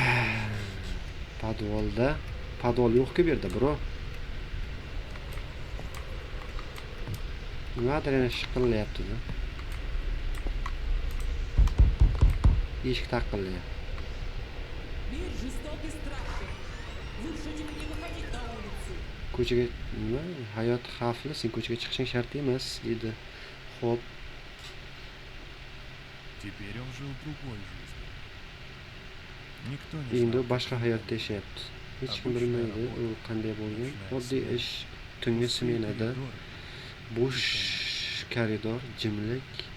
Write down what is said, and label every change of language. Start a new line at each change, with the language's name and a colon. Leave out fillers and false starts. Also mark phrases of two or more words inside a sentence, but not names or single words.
Uzbek: Podvolda. Podvol yo'q-ku bu yerda, bro. Nimadir yana shiqillayapti-da. Eshik taqillayapti.
Russian: Мир жесток и страшен. Лучше тебе не выходить на улицу.
Uzbek: Ko'chaga nima? Hayot xavfli, sen ko'chaga chiqishing shart emas, dedi. Xo'p,
Russian: Теперь он жил другой жизнью. Никто не
Uzbek: endi
Russian: знал,
Uzbek: u boshqa
Russian: каким
Uzbek: hayotda
Russian: он был.
Uzbek: yashayapti. Hech kim bilmaydi u qanday bo'lgan. Oddiy ish, tungi
Russian: Пустые
Uzbek: smenada,
Russian: коридоры,
Uzbek: bo'sh koridor, jimlik.